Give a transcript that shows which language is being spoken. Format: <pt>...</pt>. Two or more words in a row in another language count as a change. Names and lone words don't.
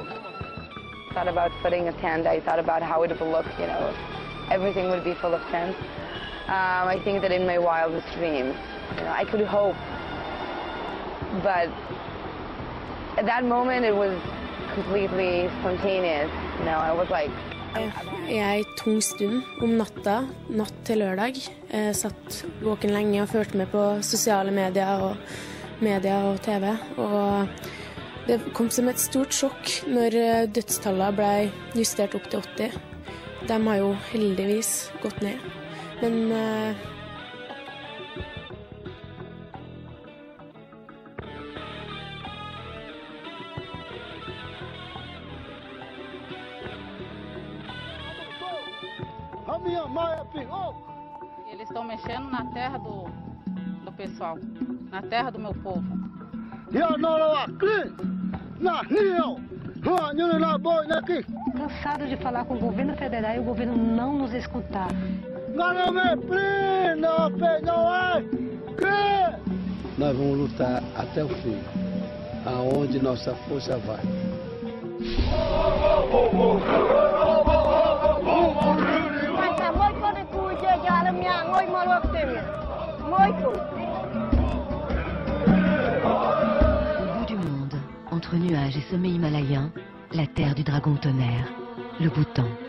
<en>I thought about putting a tent. I thought about how it would look, you know, everything would be full of tents. I think that in my wildest dreams, you know, I could hope. But at that moment, it was completely spontaneous. You know, I was like...</en> <no>Jeg tung stund om natta, natt til lørdag. Jeg satt våken lenge og følte med på sosiale medier og TV. Og det kom som et stort sjokk når dødstallene ble justert opp til 80. De har jo heldigvis gått ned. Men</no> <pt>eles estão mexendo na terra do pessoal, na terra do meu povo. Cansado de falar com o governo federal e o governo não nos escutar. Nós vamos lutar até o fim, aonde nossa força vai.</pt> <fr>Au bout du monde, entre nuages et sommets himalayens, la terre du dragon tonnerre, le Bhoutan.</fr>